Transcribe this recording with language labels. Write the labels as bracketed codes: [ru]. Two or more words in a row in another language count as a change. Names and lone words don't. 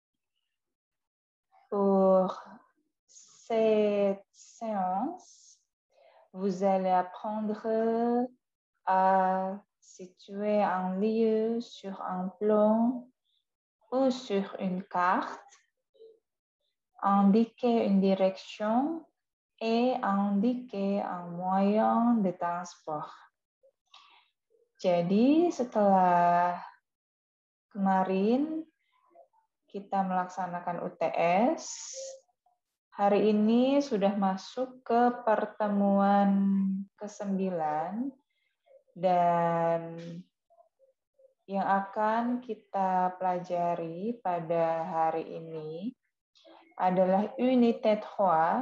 [fr] pour cette séance, vous allez apprendre à situer un lieu sur un plan ou sur une carte, indiquer une direction et indiquer un moyen de transport. [id] Jadi setelah kemarin kita melaksanakan UTS, hari ini sudah masuk ke pertemuan ke-9 dan yang akan kita pelajari pada hari ini adalah unité 3.